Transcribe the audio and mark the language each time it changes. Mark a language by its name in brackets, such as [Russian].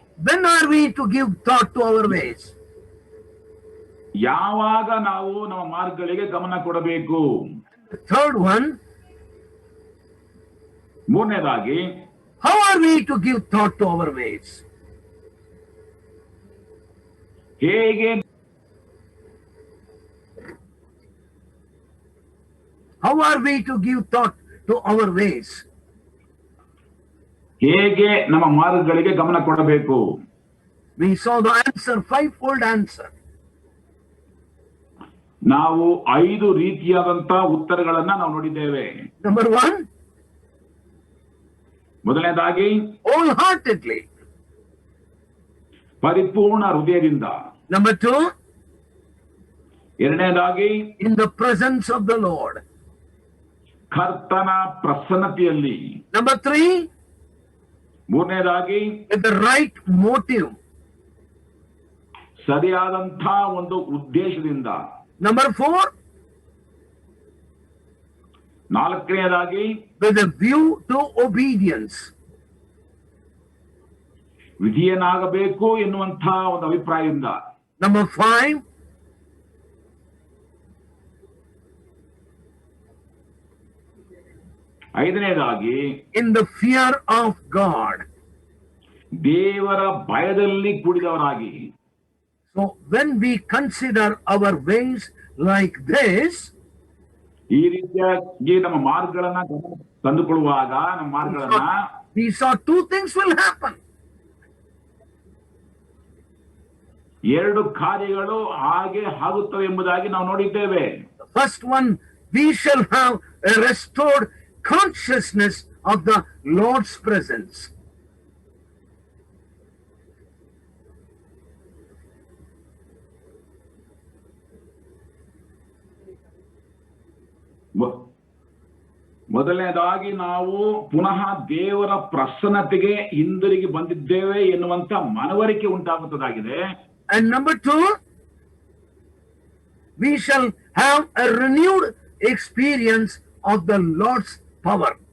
[English] when are we to give thought to our ways? [Kannada] ಯಾವಾಗ ನಾವು ನಮ್ಮ ಮಾರ್ಗಗಳಿಗೆ ಗಮನ ಕೊಡಬೇಕು? [English] The third one, [Kannada] ಮೂರನೇದಾಗಿ, [English] how are we to give thought to our ways? [Kannada] ಹೇಗೆ [English] How are we to give thought to our ways? [Kannada] ಹೇಗೆ ನಮ್ಮ ಮಾರ್ಗಗಳಿಗೆ ಗಮನ ಕೊಡಬೇಕು? [English] We saw the answer, 5-fold answer. [Kannada] ನಾವು 5 ರೀತಿಯಾದಂತಹ ಉತ್ತರಗಳನ್ನ ನಾವು ನೋಡಿದ್ದೇವೆ. [English] Number 1, [Kannada] ಮೊದಲನೇದಾಗಿ, [English] wholeheartedly. [Kannada] ಪರಿಪೂರ್ಣ ಹೃದಯದಿಂದ. [English] Number 2, [Kannada] ಎರಡನೇದಾಗಿ, [English] in the presence of the Lord. [Kannada] ಕರ್ತನ ಪ್ರಸನ್ನತೆಯಲ್ಲಿ. [English] Number 3, [Kannada] ಮೂರನೇದಾಗಿ, [English] with the right motive. [Kannada] ಸರಿಯಾದಂಥ ಒಂದು ಉದ್ದೇಶದಿಂದ. [English] Number 4, [Kannada] ನಾಲ್ಕನೆಯದಾಗಿ, [English] with a view to obedience. [Kannada] ವಿಧಿಯನಾಗಬೇಕು ಎನ್ನುವಂತಹ ಒಂದು ಅಭಿಪ್ರಾಯದಿಂದ. [English] Number 5, [Kannada] ಐದನೇದಾಗಿ, [English] in the fear of God. [Kannada] ದೇವರ ಭಯದಲ್ಲಿ ಕೂಡಿದವರಾಗಿ. [English] So when we consider our ways like this, [Kannada] ಈ ರೀತಿಯಾಗಿ ನಮ್ಮ ಮಾರ್ಗಗಳನ್ನ ತಂದುಕೊಳ್ಳುವಾಗ ನಮ್ಮ ಮಾರ್ಗಗಳನ್ನ, [English] we saw 2 things will happen. [Kannada] 2 ಕಾರ್ಯಗಳು ಹಾಗೆ ಆಗುತ್ತವೆ ಎಂಬುದಾಗಿ ನಾವು ನೋಡಿದ್ದೇವೆ. [English] The first one, we shall have a restored consciousness of the Lord's presence. [Kannada] ಮೊದಲನೇದಾಗಿ ನಾವು ಪುನಃ ದೇವರ ಪ್ರಸನ್ನತೆಗೆ ಹಿಂದಿರುಗಿ ಬಂದಿದ್ದೇವೆ ಎನ್ನುವಂತ ಮನವರಿಕೆ ಉಂಟಾಗುತ್ತದಾಗಿದೆ. [English] And number two, we shall have a renewed experience of the Lord's power.